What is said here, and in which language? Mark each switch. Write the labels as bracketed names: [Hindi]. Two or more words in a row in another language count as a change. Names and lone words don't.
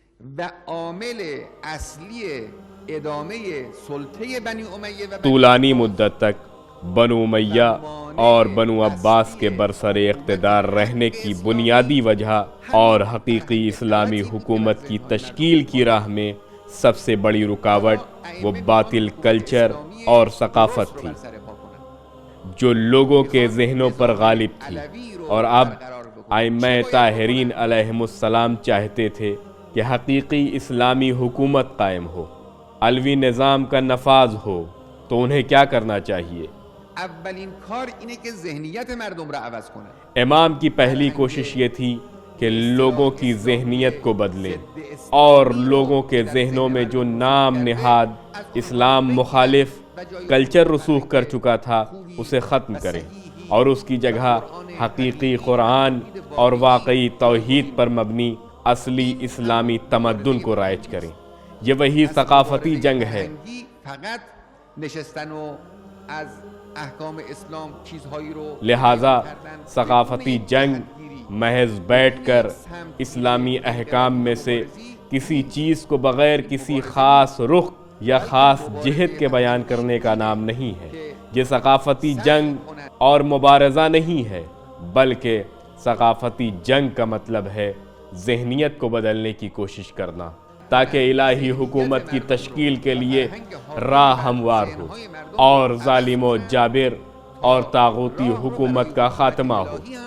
[Persian] و عامل اصلی ادامه سلطه بنی امیه و [Urdu] طولانی مدت تک بنو امیہ اور بنو عباس کے برسر اقتدار رہنے کی بنیادی وجہ اور حقیقی اسلامی حکومت کی تشکیل کی راہ میں سب سے بڑی رکاوٹ وہ باطل کلچر اور ثقافت تھی جو لوگوں کے ذہنوں پر غالب تھی، اور اب ائمہ طاہرین [Arabic] علیہم السلام [Urdu] چاہتے تھے کہ حقیقی اسلامی حکومت قائم ہو، علوی نظام کا نفاذ ہو، تو انہیں کیا کرنا چاہیے؟ [Persian] اولین کار اینه که ذهنیت مردم را عوض کنه. [Urdu] امام کی پہلی کوشش یہ تھی کہ لوگوں کی ذہنیت کو بدلیں اور لوگوں کے ذہنوں میں جو نام نہاد اسلام مخالف کلچر رسوخ کر چکا تھا اسے ختم کریں اور اس کی جگہ حقیقی قرآن اور واقعی توحید پر مبنی اصلی اسلامی تمدن کو رائج کریں۔ یہ وہی ثقافتی جنگ ہے۔ [Persian] فقط نشستن و از احکام اسلام چیزهایی رو [Urdu] لہٰذا ثقافتی جنگ محض بیٹھ کر اسلامی احکام میں سے کسی چیز کو بغیر کسی خاص رخ یا خاص جہت کے بیان کرنے کا نام نہیں ہے۔ یہ ثقافتی جنگ اور مبارزہ نہیں ہے، بلکہ ثقافتی جنگ کا مطلب ہے ذہنیت کو بدلنے کی کوشش کرنا تاکہ الہی حکومت کی تشکیل کے لیے راہ ہموار ہو اور ظالم و جابر اور طاغوتی حکومت کا خاتمہ ہو۔